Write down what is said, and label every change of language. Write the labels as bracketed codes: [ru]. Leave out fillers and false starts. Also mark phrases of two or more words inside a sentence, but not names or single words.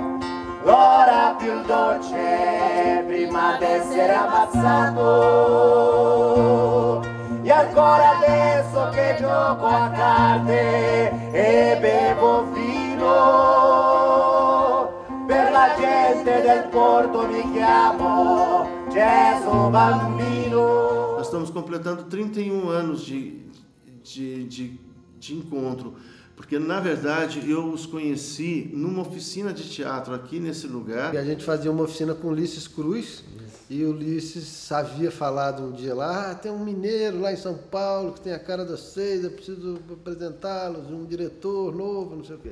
[it] L'ora più dolce prima d'essere ammazzato. E ancora adesso che gioco a carte e bevo vino, per la gente del porto mi chiamo Gesù Bambino. [pt] Nós estamos completando 31 anos de encontro, porque na verdade eu os conheci numa oficina de teatro aqui nesse lugar. E a gente fazia uma oficina com Ulisses Cruz, e o Ulisses havia falado um dia lá, tem um mineiro lá em São Paulo que tem a cara de vocês, eu preciso apresentá-los, um diretor novo, não sei o quê.